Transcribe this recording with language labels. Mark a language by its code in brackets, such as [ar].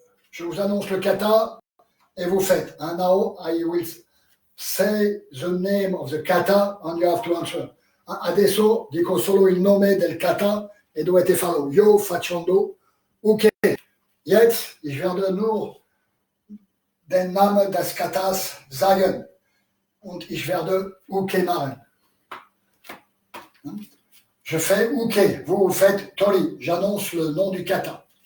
[fr] Je vous annonce le kata et vous faites. [en] And now I will say the name of the kata and you have to answer. [it] Adesso dico solo il nome del kata e dovete farlo. Io facendo OK. [de] Jetzt, ich werde nur den Namen des Katas sagen und ich werde OK machen. [fr] Je fais OK, vous faites Tori, j'annonce le nom du kata.